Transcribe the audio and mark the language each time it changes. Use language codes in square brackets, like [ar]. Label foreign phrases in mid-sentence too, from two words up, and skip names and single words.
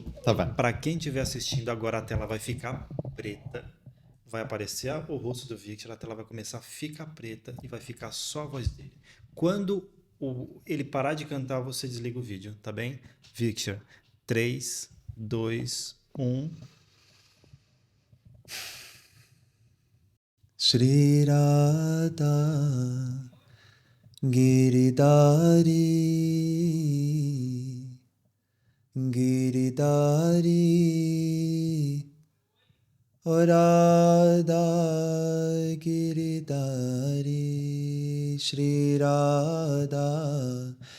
[pt] Tá bem. Para quem estiver assistindo, agora a tela vai ficar preta, vai aparecer o rosto do Victor, a tela vai começar a ficar preta e vai ficar só a voz dele. Quando ele parar de cantar, você desliga o vídeo, tá bem? Victor, 3, 2, 1... [sa] Shri Radha Giridhari Giridhari Radha Giridhari Shri Radha